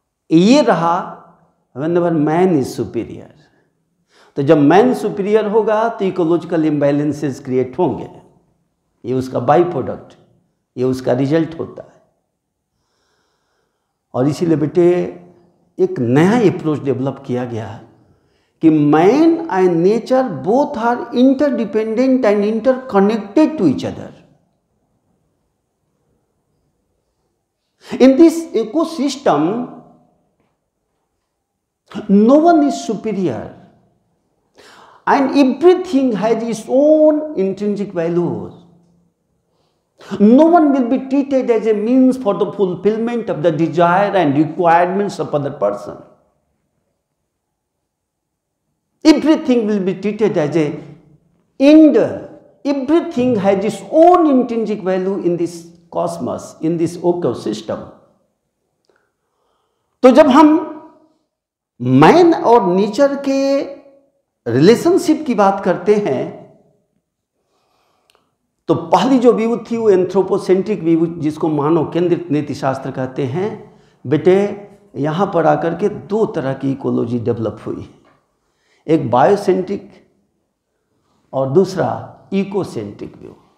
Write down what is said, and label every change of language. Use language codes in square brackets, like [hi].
[hi] ये रहा [en] whenever man is superior। [hi] तो जब मैन सुपीरियर होगा तो इकोलॉजिकल इम्बैलेंसेस क्रिएट होंगे। ये उसका बाई प्रोडक्ट, ये उसका रिजल्ट होता है। और इसीलिए बेटे एक नया अप्रोच डेवलप किया गया कि [en] Man and nature both are interdependent and interconnected to each other. In this ecosystem no one is superior and everything has its own intrinsic values. No one will be treated as a means for the fulfillment of the desire and requirements of other person. Everything will be treated as a end everything has its own intrinsic value in this cosmos, in this ecosystem. [hi] तो जब हम man और nature के relationship की बात करते हैं तो पहली जो व्यू थी वो एंथ्रोपोसेंट्रिक व्यू, जिसको मानव केंद्रित नीतिशास्त्र कहते हैं। बेटे यहाँ पर आकर के दो तरह की इकोलॉजी डेवलप हुई, एक बायोसेंट्रिक और दूसरा इकोसेंट्रिक व्यू।